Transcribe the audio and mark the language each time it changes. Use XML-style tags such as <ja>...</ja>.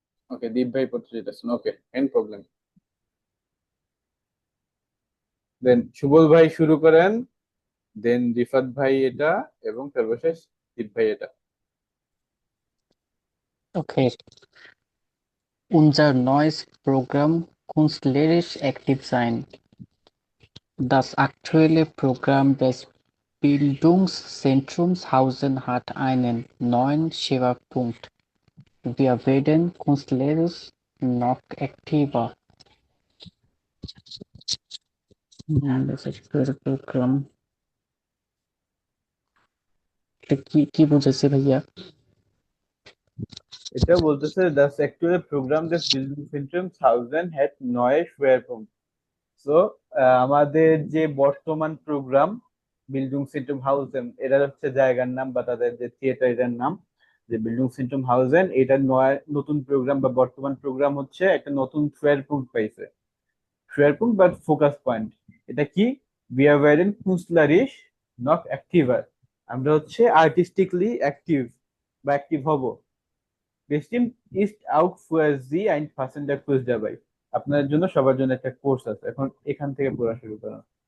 <bn>ওকে, দীপ ভাই পড়তে যেতেছেন, okay fine problem. দেন সুবল ভাই শুরু করেন, দেন রিফাত ভাই এটা, এবং সর্বশেষ দীপ ভাই এটা। ওকে।</bn> <de>Unser neues Programm Künstlerisch aktiv sein. Das aktuelle Programm des Bildungszentrums Hausen hat einen neuen Schwerpunkt. Wir werden künstlerisch noch aktiver. Das aktuelle Programm.</de> <bn>এটা কি বুঝেছে ভাইয়া? এটা বলতেছে</bn> <de>das aktuelle Programm des Bildungszentrums Hausen hat neue Schwerpunkt.</de> <bn>So আমাদের যে বর্তমান programme building Centrum Huijsen, এটা হচ্ছে জায়গার নাম বা তাদের যে থিয়েটারের নাম, যে বিল্ডিং সেন্ট্রাম হাউজেন, এটা নতুন প্রোগ্রাম বা বর্তমান প্রোগ্রাম হচ্ছে একটা নতুন schwerpunkt পাইছে। schwerpunkt বা ফোকাস পয়েন্ট, এটা কি?</bn> <de>wir werden künstlerisch noch aktiver,</de> <bn>আমরা হচ্ছে আর্টিস্টিকলি অ্যাক্টিভ বা অ্যাক্টিভ হব।</bn> <de>bestimmt ist auch für Sie ein passender Kurs dabei.</de> <bn>আপনাদের জন্য সবার জন্য একটা কোর্স আছে, এখন এখান থেকে পড়া শুরু করুন।</bn>